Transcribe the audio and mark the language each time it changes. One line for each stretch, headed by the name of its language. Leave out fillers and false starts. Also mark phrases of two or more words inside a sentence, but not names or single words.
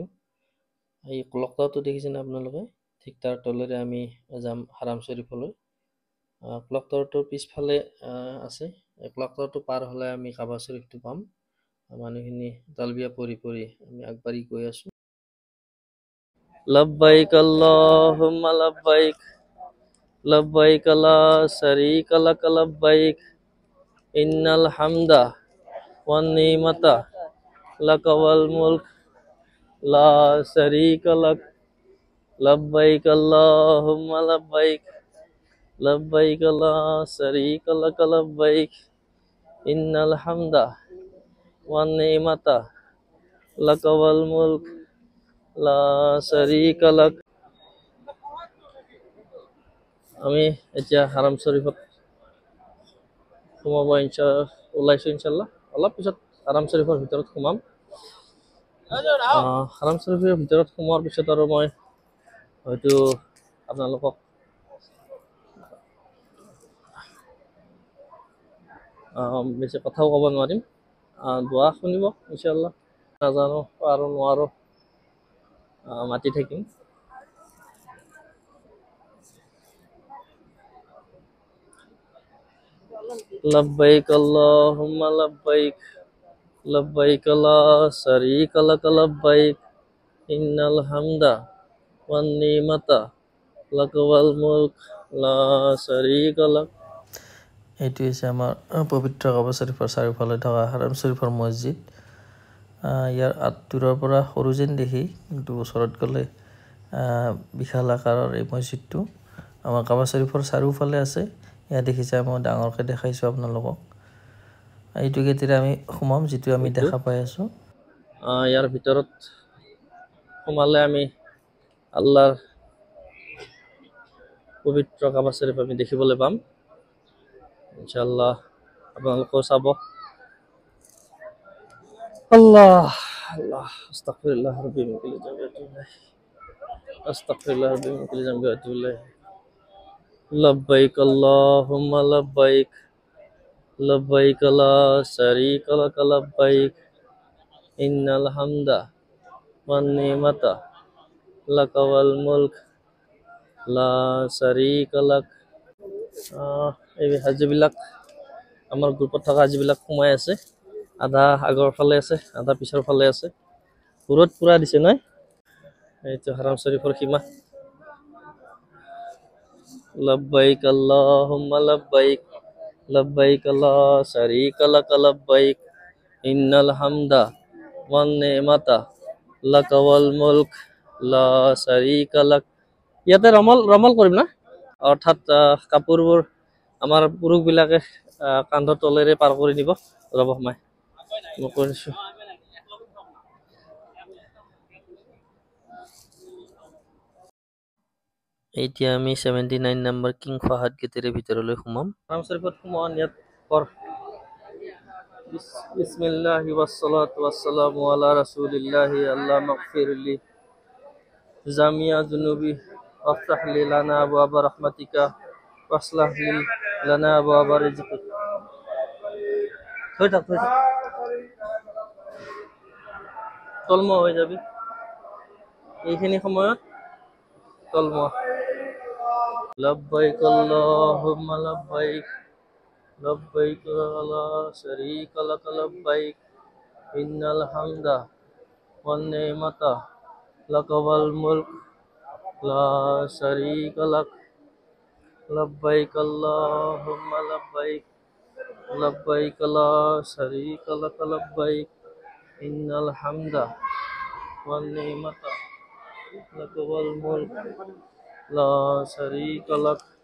Assamese: এই ক্লক টাৱাৰটো দেখিছেনে আপোনালোকে? ঠিক তাৰ তলেৰে আমি যাম হাৰাম শ্বৰীফলৈ। ক্লক টাৱাৰটোৰ পিছফালে আছে। ক্লক টাৱাৰটো পাৰ হ'লে আমি কাবা শ্বৰীফটো পাম। মানুহখিনি তালবিয়া পঢ়ি আমি আগবাঢ়ি গৈ আছোঁ।
Arabic: لبيك اللهم لبيك لبيك لا شريك لك لبيك إنّ الحمد والنعمة لك والملك لا شريك لك لبيك اللهم لبيك لبيك لا شريك لك لبيك إنّ الحمد والنعمة لك والملك لا شريك لك.
Assamese: আমি এতিয়া হাৰাম শ্বৰীফত সোমাব ওলাইছোঁ ইনশাল্লাহ। অলপ পিছত হাৰাম শ্বৰীফৰ ভিতৰত সোমাম। হাৰাম শ্বৰীফৰ ভিতৰত সোমোৱাৰ পিছত আৰু মই হয়তো আপোনালোকক বেছি কথাও ক'ব নোৱাৰিম। দোৱা শুনিব ইনশাল্লাহ। নাজানো আৰু নোৱাৰো, মাতি থাকিম।
Arabic: لبيك اللهم لبيك لبيك لا شريك لك لبيك إنّ الحمد والنعمة لك والملك لا شريك لك.
Assamese: এইটো হৈছে আমাৰ পবিত্ৰ কাবা শ্বৰীফৰ চাৰিওফালে থকা হাৰাম শ্বৰীফৰ মছজিদ। ইয়াৰ দূৰৰ পৰা সৰু যেন দেখি, কিন্তু ওচৰত গ'লে বিশাল আকাৰৰ এই মছজিদটো আমাৰ কাবা শ্বৰীফৰ চাৰিওফালে আছে। ইয়াত দেখিছে, মই ডাঙৰকৈ দেখাইছোঁ আপোনালোকক। এইটো গেটেৰে আমি সোমাম, যিটো আমি দেখা পাই আছোঁ। ইয়াৰ ভিতৰত সোমালে আমি আল্লাহৰ পবিত্ৰ কাবা শ্বৰীফ আমি দেখিবলৈ পাম ইনশাআল্লাহ। আপোনালোকেও চাব।
Arabic: الله الله أستغفر الله ربي من كل ذنب وأتوب إليه أستغفر الله ربي من كل ذنب وأتوب إليه لبيك اللهم لبيك لبيك لا شريك لك لبيك إنّ الحمد والنعمة لك والملك لا شريك لك.
Assamese: এই হাজিবিলাক, আমাৰ গ্ৰুপত থকা হাজিবিলাক সোমাই আছে। আধা আগৰ ফালে আছে, আধা পিছৰ ফালে আছে। দূৰত পুৰা দিছে নাই? এইটো হাৰাম শ্বৰীফৰ সীমা।
Arabic: لبيك اللهم لبيك لبيك لا شريك لك لبيك إنّ الحمد والنعمة لك والملك لا شريك لك.
Assamese: ইয়াতে ৰমল কৰিম না, অৰ্থাৎ কাপোৰবোৰ আমাৰ পুৰুষবিলাকে কান্ধৰ তলেৰে পাৰ কৰি নিব। ৰ'ব মই কৰিছোঁ। এতিয়া আমি 79 নম্বৰ কিং ফাহাদ গেটেৰে ভিতৰলৈ সোমাম। হাৰাম শ্বৰীফত সোমোৱা নিয়ত কৰ।
Arabic: بسم الله والصلاة والسلام على رسول الله الله اغفر لي جميع ذنوبي وافتح لي لنا أبواب رحمتك وأصلح لي لنا أبواب رزقك.
Assamese: থৈ থাক তলম হৈ যাবি এইখিনি সময়ত, তলম।
Arabic: لبيك اللهم لبيك لبيك لا شريك لك لبيك إنّ الحمد والنعمة لك والملك لا شريك لك لبيك اللهم لبيك لبيك لا شريك لك لبيك إنّ الحمد والنعمة لك والملك لا شريك لك.